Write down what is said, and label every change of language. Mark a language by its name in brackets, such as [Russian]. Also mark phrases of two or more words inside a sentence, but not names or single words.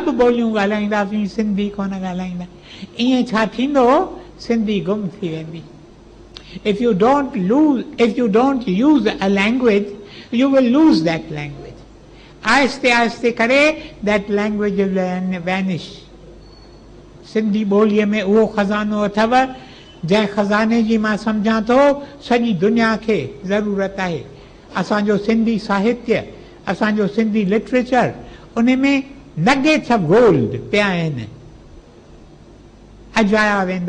[Sindhi] सभु ॿोलियूं ॻाल्हाईंदासीं, सिंधी कोन ॻाल्हाईंदा, ईअं छा थींदो, सिंधी गुम थी वेंदी। [English] If you don't use a language, you will lose that language. [Sindhi] आहिस्ते आहिस्ते करे [English] that language will vanish. [Sindhi] सिंधी ॿोलीअ में उहो खज़ानो अथव जंहिं खज़ाने जी मां सम्झां थो सॼी दुनिया खे ज़रूरत आहे। असांजो सिंधी साहित्य, असांजो सिंधी लिटरेचर, उन में [English] nuggets of gold [Sindhi] पिया आहिनि, अजाया वेंदा।